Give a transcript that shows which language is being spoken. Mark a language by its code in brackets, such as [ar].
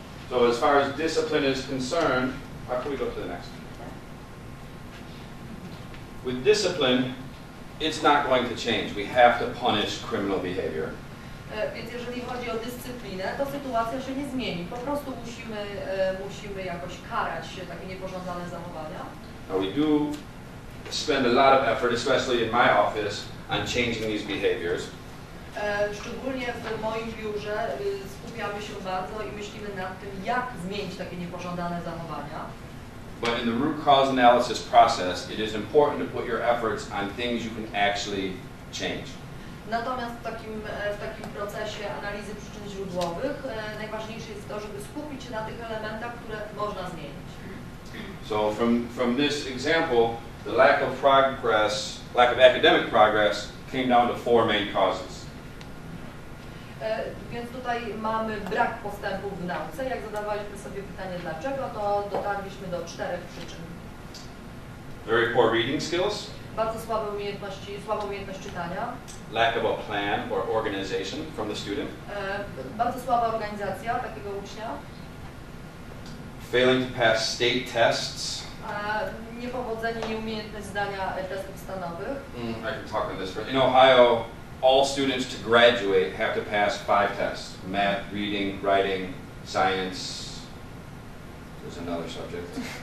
[en] So as far as discipline is concerned, how can we go to the next? With discipline, it's not going to change. We have to punish criminal behavior. [pl] Więc jeżeli chodzi o dyscyplinę, to sytuacja się nie zmieni. Po prostu musimy jakoś karać takie niepożądane zachowania. [en] Now we do spend a lot of effort, especially in my office, on changing these behaviors. [pl] Szczególnie w moim biurze skupiamy się bardzo i myślimy nad tym, jak zmienić takie niepożądane zachowania. [en] But in the root cause analysis process, it is important to put your efforts on things you can actually change. [pl] Natomiast w takim procesie analizy przyczyn źródłowych najważniejsze jest to, żeby skupić się na tych elementach, które można zmienić. [en] So from this example, the lack of academic progress came down to 4 main causes. [pl] Więc tutaj mamy brak postępów w nauce. Jak zadawaliśmy sobie pytanie dlaczego, to dotarliśmy do 4 przyczyn. [en] Very poor reading skills. [pl] Bardzo słaba umiejętność czytania. [en] Lack of a plan or organization from the student. [pl] Bardzo słaba organizacja takiego ucznia. [en] Failing to pass state tests. [pl] Niepowodzenie, nieumiejętność zdania testów stanowych. [en] I can talk on this. In Ohio, all students to graduate have to pass 5 tests: math, reading, writing, science. There's another subject.